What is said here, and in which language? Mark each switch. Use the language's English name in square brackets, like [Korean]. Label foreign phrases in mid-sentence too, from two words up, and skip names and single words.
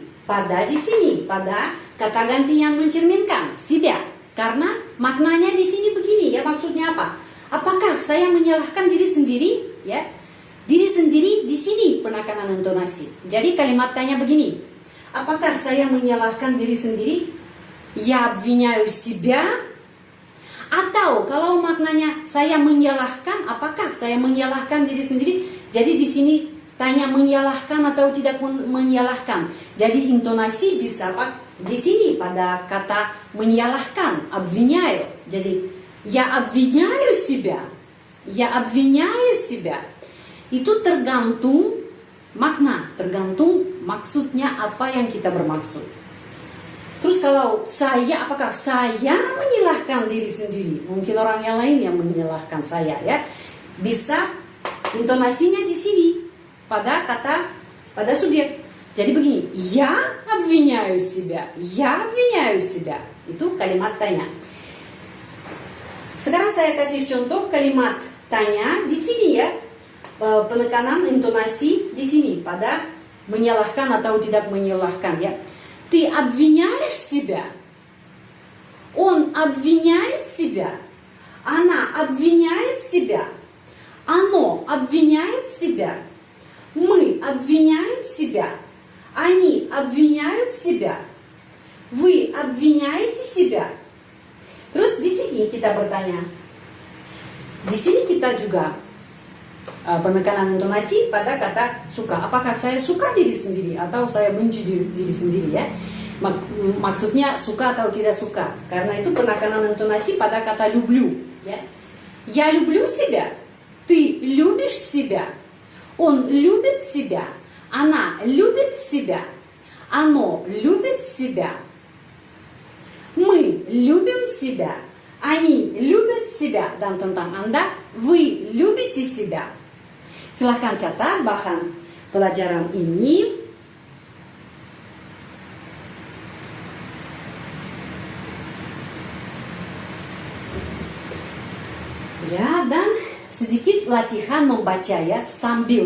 [Indonesian] Pada di sini, pada kata ganti yang mencerminkan себя. Karena maknanya di sini begini, ya, maksudnya apa? Apakah saya menyalahkan diri sendiri? Ya, diri sendiri di sini penekanan intonasi. Jadi kalimat tanya begini. Apakah saya menyalahkan diri sendiri? [Russian] Я обвиняю себя. [Indonesian] Atau kalau maknanya saya menyalahkan, apakah saya menyalahkan diri sendiri? Jadi di sini tanya menyalahkan atau tidak menyalahkan. Jadi intonasi bisa Di sini pada kata menyalahkan, [Russian] обвиняю. Jadi, я обвиняю себя. Я обвиняю себя. [Indonesian] Itu tergantung makna, tergantung maksudnya apa yang kita bermaksud. Terus kalau saya, apakah saya menyalahkan diri sendiri? Mungkin orang yang lain yang menyalahkan saya, ya. Bisa intonasinya di sini pada kata, pada subjek. Jadi begini, [Russian] я обвиняю себя, я обвиняю себя. [Indonesian] Itu kalimat tanya. Sekarang saya kasih contoh kalimat tanya di sini, ya. Penekanan intonasi di sini pada menyalahkan atau tidak menyalahkan, ya. [Russian] Ты обвиняешь себя? Он обвиняет себя? Она обвиняет себя? Оно обвиняет себя? Мы обвиняем себя? Они обвиняют себя? Вы обвиняете себя? [Indonesian] Terus di sini kita bertanya. Di sini kita juga penekanan intonasi pada kata suka. Apakah saya suka diri sendiri atau saya benci diri sendiri, ya? Maksudnya suka atau tidak suka. Karena itu penekanan intonasi pada kata люблю, ya. [Russian] Я люблю себя. Ты любишь себя. Он любит себя. Она любит себя. Оно любит себя. Мы любим себя. Они любят себя. [Indonesian] Dan tentang Anda, [Russian] вы любите себя. [Indonesian] Silahkan catat bahan pelajaran ini. Ya, dan sedikit latihan membaca, ya, sambil.